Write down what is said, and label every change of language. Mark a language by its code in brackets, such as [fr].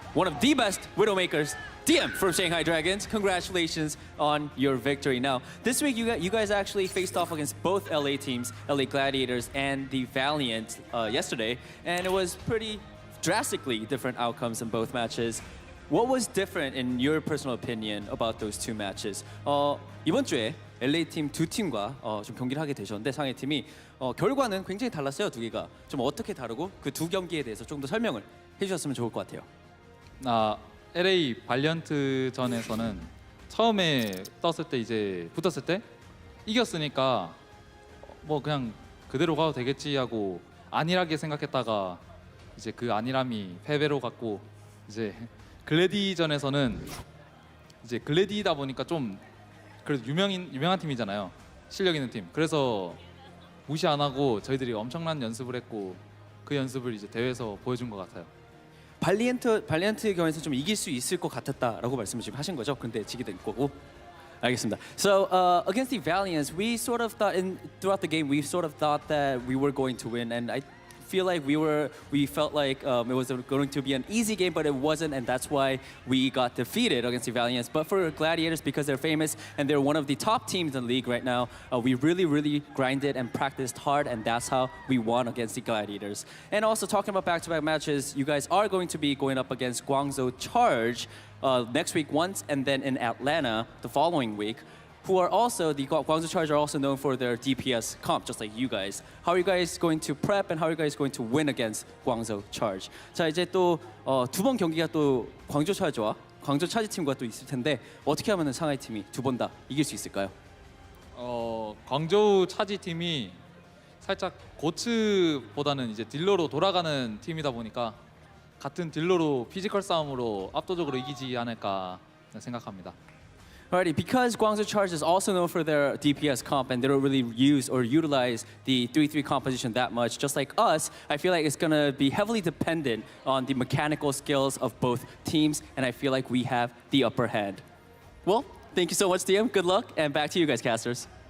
[en] One of the best Widowmakers, DM from Shanghai Dragons. Congratulations on your victory. Now, this week you guys actually faced off against both LA teams, LA Gladiators and the Valiant yesterday, and it was pretty drastically different outcomes in both matches. What was different in your personal opinion about those two matches? [ko] 이번 주에 LA 팀 두 팀과 좀 경기를 하게 되셨는데 상해 팀이 결과는 굉장히 달랐어요, 두 개가. 좀 어떻게 다르고 그 두 경기에 대해서 좀 더 설명을 해주셨으면 좋을 것 같아요. LA 발리언트 전에서는 처음에 떴을 때 이제 붙었을 때 이겼으니까 뭐 그냥 그대로 가도 되겠지 하고 안일하게 생각했다가 이제 그 안일함이 패배로 갔고 이제 글래디전에서는 이제 글래디다 보니까 좀 그래도 유명한 팀이잖아요. 실력 있는 팀. 그래서 무시 안 하고 저희들이 엄청난 연습을 했고 그 연습을 이제 대회에서 보여준 것 같아요. 발리언트의 경우에서 좀 이길 수 있을 것 같았다라고 말씀을 지금 하신 거죠? 근데 지게 된 거고. 알겠습니다. [en] So against the Valiants, we sort of thought throughout the game we sort of thought that we were going to win, and I feel like we felt like it was going to be an easy game, but it wasn't, and that's why we got defeated against the Valiants. But for Gladiators, because they're famous and they're one of the top teams in the league right now, we really grinded and practiced hard, and that's how we won against the Gladiators. And also talking about back-to-back matches, you guys are going to be going up against Guangzhou Charge next week once, and then in Atlanta the following week, who are also, the Guangzhou Charge are also known for their DPS comp, just like you guys. How are you guys going to prep and how are you guys going to win against Guangzhou Charge? [ko] 자, 이제 또 두 번 경기가 또 광저우 차지와 광저우 차지 팀과 또 있을 텐데 어떻게 하면은 상하이 팀이 두 번 다 이길 수 있을까요? 광저우 차지 팀이 살짝 고츠보다는 이제 딜러로 돌아가는 팀이다 보니까 같은 딜러로 피지컬 싸움으로 압도적으로 이기지 않을까 생각합니다. [en] Alrighty, because Guangzhou Charge is also known for their DPS comp and they don't really use or utilize the 3-3 composition that much, just like us, I feel like it's going to be heavily dependent on the mechanical skills of both teams, and I feel like we have the upper hand. Well, thank you so much, DM. Good luck, and back to you guys, casters.